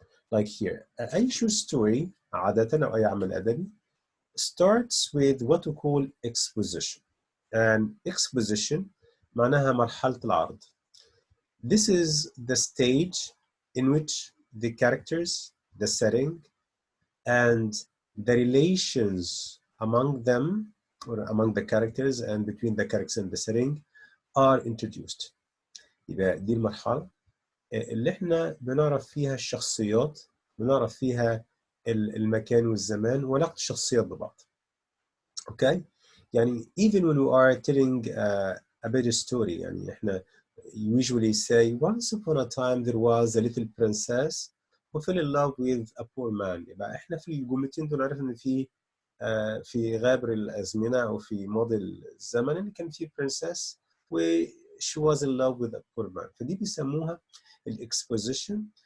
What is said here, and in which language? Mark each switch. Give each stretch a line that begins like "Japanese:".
English: Like here, أي short story
Arabic: عادة أو أي عمل أدبي
English: starts with what we call exposition. And exposition
Arabic: معناها مرحلة العرض.
English: This is the stage in which the characters, the setting, and the relations among them or among the characters and between the characters and the setting are introduced.
Arabic: يبقى دي المرحلة اللي احنا بنعرف فيها الشخصيات، بنعرف فيها المكان والزمان وعلاقة الشخصيات ببعض.
English: Okay? يعني even when we are telling a better story,
Arabic: يعني احنا
English: usually say once upon a time there was a little princess who fell in love with a poor man.
Arabic: يبقى احنا في الجملتين دول عرفنا ان في غابر الازمنه او في ماضي الزمن ان كان في princess و
English: she was in love with a poor man.
Arabic: فدي بيسموها الاكسبوزيشن.